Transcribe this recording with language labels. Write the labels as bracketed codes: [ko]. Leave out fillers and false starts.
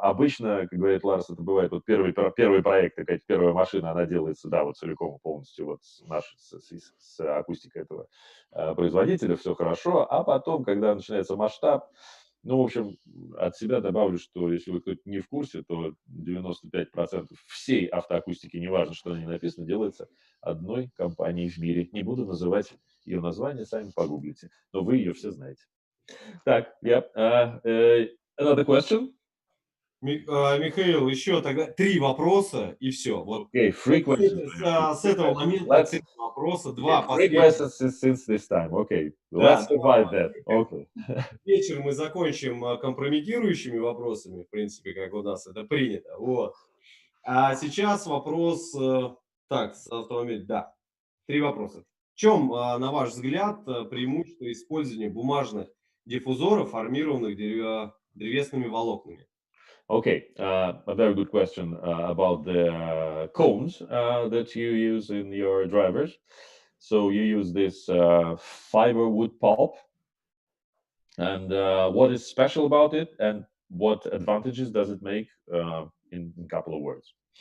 [ru] Обычно, как говорит Ларс, это бывает вот первый проект, какая-то первая машина, она делается, да, вот целиком полностью вот с акустикой этого производителя, все хорошо, а потом, когда начинается масштаб, ну, в общем, от себя добавлю, что если вы кто-то не в курсе, то 95% всей автоакустики, неважно, что на ней написано, делается одной компанией в мире. Не буду называть ее название, сами погуглите, но вы ее все знаете. Так, [en] another question? [ru] Михаил, еще тогда 3 вопроса и все. Вот [en] Okay, 3 questions. [ru] С этого момента 3 вопроса, 2 последних. [en] 3 questions since this time. Okay, let's survive that. Okay. [ru] Вечер мы закончим компрометирующими вопросами, в принципе, как у нас это принято. Вот. А сейчас вопрос, так, с автомобиля, да, 3 вопроса. В чем, на ваш взгляд, преимущество использования бумажных диффузоров, формированных древесными волокнами? [en] Okay, a very good question about the cones that you use in your drivers. So you use this fiber wood pulp, and what is special about it, and what advantages does it make in a couple of words?